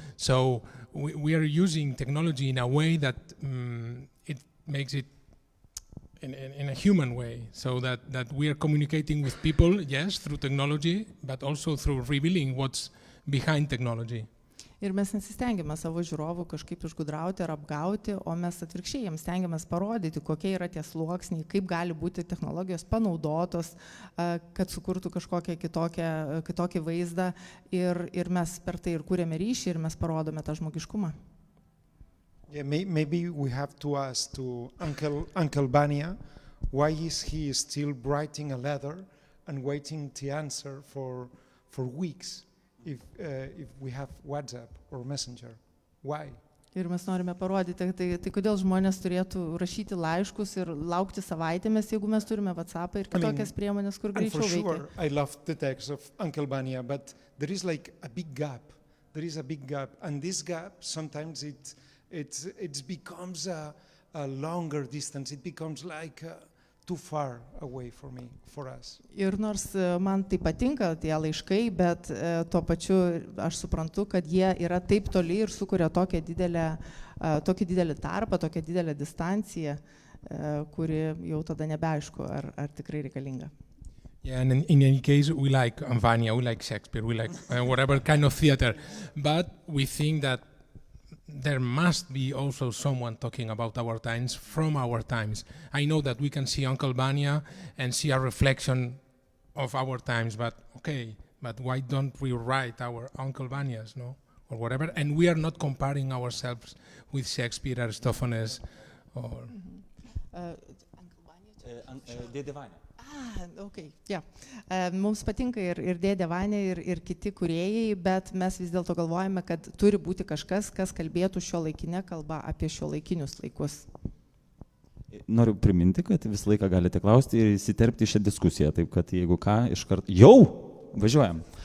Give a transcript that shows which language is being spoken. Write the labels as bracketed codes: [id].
[en] So we are using technology in a way that it makes it in a human way, so that we are communicating with people, yes, through technology, but also through revealing what's behind technology. [lt] Ir mes nesistengiame savo žiūrovų kažkaip išgudrauti ar apgauti, o mes atvirkščiai jiems stengiamės parodyti, kokie yra tie sluoksniai, kaip gali būti technologijos panaudotos, kad sukurtų kažkokią kitokį vaizdą ir mes per tai ir kūrėme ryšį ir mes parodome tą žmogiškumą. [en] Yeah, maybe we have to ask to Uncle Bania, why is he still writing a letter and waiting to answer for weeks? If we have WhatsApp or Messenger, why? [lt] Ir mes norime parodyti, tai kodėl žmonės turėtų rašyti laiškus ir laukti savaitėmis, jeigu mes turime WhatsAppą ir kitokias priemonės, kur greičiau veikia. [en] For sure, I love the text of Uncle Bania, but there is like a big gap. There is a big gap, and this gap sometimes it becomes a longer distance. It becomes like too far away for us. [lt] Ir nors man tai patinka tie laiškai, bet tuo pačiu aš suprantu, kad jie yra taip toli ir sukuria tokį didelį tarpą, tokią didelę distanciją, kuri jau tada nebeaišku, ar tikrai reikalinga. [en] Yeah, and in any case, we like Vania, we like Shakespeare, we like whatever kind of theater, but we think that there must be also someone talking about our times from our times. I know that we can see Uncle Bania and see a reflection of our times, but why don't we write our Uncle Banias, no? Or whatever, and we are not comparing ourselves with Shakespeare, Aristophanes, or... [lt] Dėdė Vania. [en] Okay, yeah. [lt] Mums patinka ir Dėdė Vania, ir kiti kūrėjai, bet mes vis dėlto galvojame, kad turi būti kažkas, kas kalbėtų šiuolaikinę kalbą apie šiuolaikinius laikus. Noriu priminti, kad visą laiką galite klausti ir įsiterpti šią diskusiją, taip kad jeigu ką, iškart jau važiuojam.